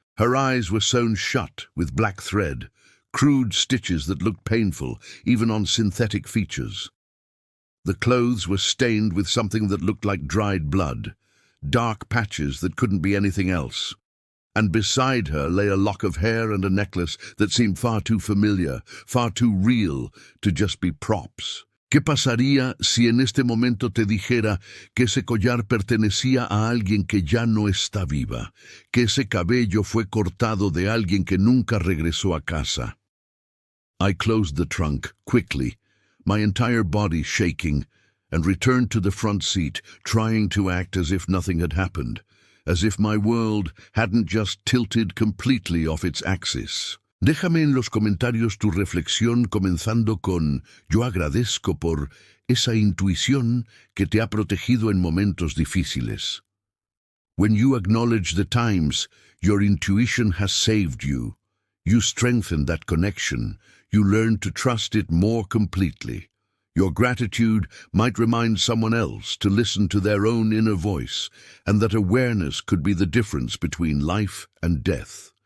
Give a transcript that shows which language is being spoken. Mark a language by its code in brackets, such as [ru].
[en] Her eyes were sewn shut with black thread, crude stitches that looked painful, even on synthetic features. The clothes were stained with something that looked like dried blood, dark patches that couldn't be anything else. And beside her lay a lock of hair and a necklace that seemed far too familiar, far too real to just be props. [es] ¿Qué pasaría si en este momento te dijera que ese collar pertenecía a alguien que ya no está viva, que ese cabello fue cortado de alguien que nunca regresó a casa? [en] I closed the trunk quickly, my entire body shaking, and returned to the front seat, trying to act as if nothing had happened, as if my world hadn't just tilted completely off its axis. [es] Déjame en los comentarios tu reflexión comenzando con yo agradezco por esa intuición que te ha protegido en momentos difíciles. [en] When you acknowledge the times your intuition has saved you, you strengthen that connection, you learn to trust it more completely. Your gratitude might remind someone else to listen to their own inner voice, and that awareness could be the difference between life and death.